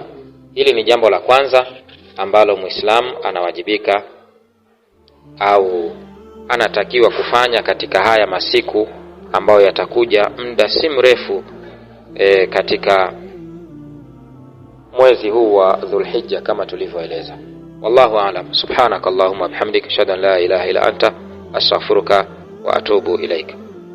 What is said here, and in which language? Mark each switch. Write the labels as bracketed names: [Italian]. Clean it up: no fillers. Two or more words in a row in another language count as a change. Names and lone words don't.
[Swahili] Hili ni jambo la kwanza ambalo Muislamu anawajibika au anatakiwa kufanya katika haya masiku ambayo yatakuja muda si mrefu katika mwezi huu wa Dhulhijja kama tulivyoeleza. [Arabic] والله أعلم. سبحانك اللهم وبحمدك أشهد أن لا إله إلا أنت أستغفرك وأتوب إليك.